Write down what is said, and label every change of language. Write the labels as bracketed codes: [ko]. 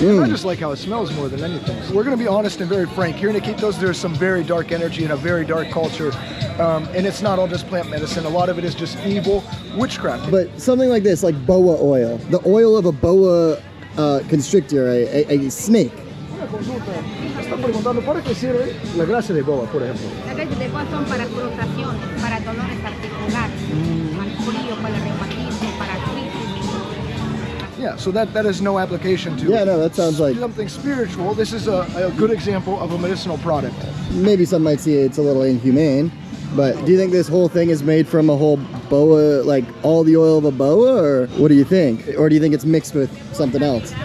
[en] And I just like how it smells more than anything. So we're gonna be honest and very frank. Here in Iquitos, there's some very dark energy and a very dark culture, and it's not all just plant medicine. A lot of it is just evil witchcraft. But something like this, like boa oil, the oil of a boa constrictor, a snake. [es] Una consulta. Están preguntando para qué sirve la grasa de boa, por ejemplo. Las grasas de boa son para crustaciones, para dolores articulares, para el frío, para el reumatismo, para artritis. [en] Yeah, so that has no application to Yeah, no, that sounds like something spiritual. This is a good example of a medicinal product. maybe some might see it's a little inhumane, but do you think this whole thing is made from a whole boa, like all the oil of a boa, or what do you think? Or do you think it's mixed with something else?